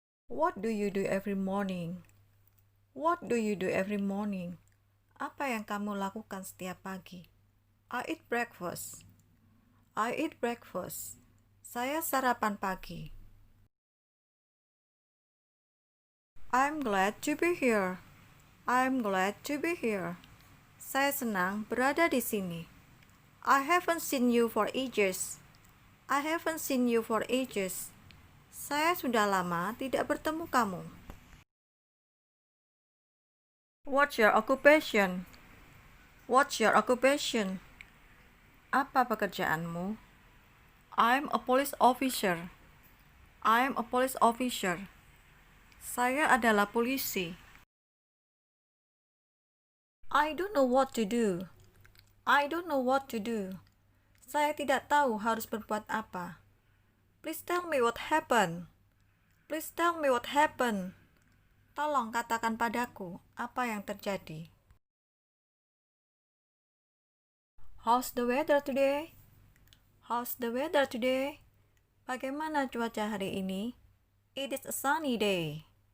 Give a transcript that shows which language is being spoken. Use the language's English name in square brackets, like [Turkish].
[English] What do you do every morning? What do you do every morning? [Indonesian] Apa yang kamu lakukan setiap pagi? [English] I eat breakfast. I eat breakfast. [Indonesian] Saya sarapan pagi. [English] I'm glad to be here. I'm glad to be here. [Indonesian] Saya senang berada di sini. [English] I haven't seen you for ages. I haven't seen you for ages. [Indonesian] Saya sudah lama tidak bertemu kamu. [English] What's your occupation? What's your occupation? [Indonesian] Apa pekerjaanmu? [English] I'm a police officer. I'm a police officer. [Indonesian] Saya adalah polisi. [English] I don't know what to do. I don't know what to do. [Indonesian] Saya tidak tahu harus berbuat apa. [English] Please tell me what happened. Please tell me what happened. [Indonesian] Tolong katakan padaku apa yang terjadi. [English] How's the weather today? How's the weather today? [Indonesian] Bagaimana cuaca hari ini? [English] It is a sunny day.